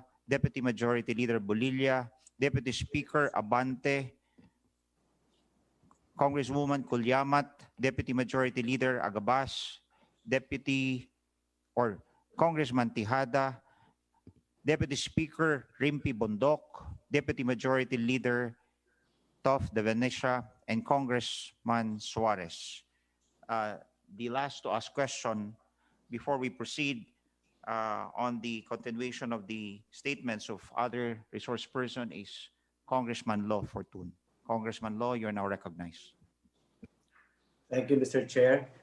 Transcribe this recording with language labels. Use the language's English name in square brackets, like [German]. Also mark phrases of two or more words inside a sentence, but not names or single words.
[English] Deputy Majority Leader Bolilia, Deputy Speaker Abante, Congresswoman Kulyamat, Deputy Majority Leader Agabas, Deputy or Congressman Tijada, Deputy Speaker Rimpi Bondok, Deputy Majority Leader Tof De Venecia, and Congressman Suarez. The last to ask question before we proceed on the continuation of the statements of other resource person is Congressman Lo Fortun. Congressman Lo, you are now recognized. Thank you, Mr. Chair.